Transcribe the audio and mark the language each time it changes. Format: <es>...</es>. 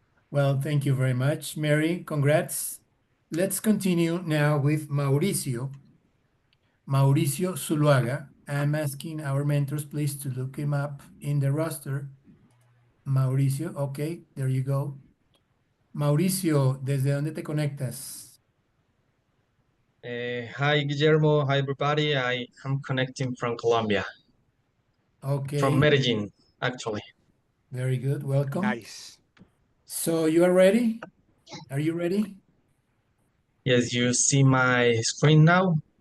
<en>Well, thank you very much, Mary. Congrats. Let's continue now with Mauricio. Mauricio Zuluaga. I'm asking our mentors, please, to look him up in the roster. Mauricio, okay, there you go.</en> <es>Mauricio, ¿desde dónde te conectas?</es> <en>Hi, Guillermo. Hi, everybody. I am connecting from Colombia. Okay. From Medellin, actually. Very good. Welcome. Nice. So you are ready? Are you ready? Yes, you see my screen now?</en>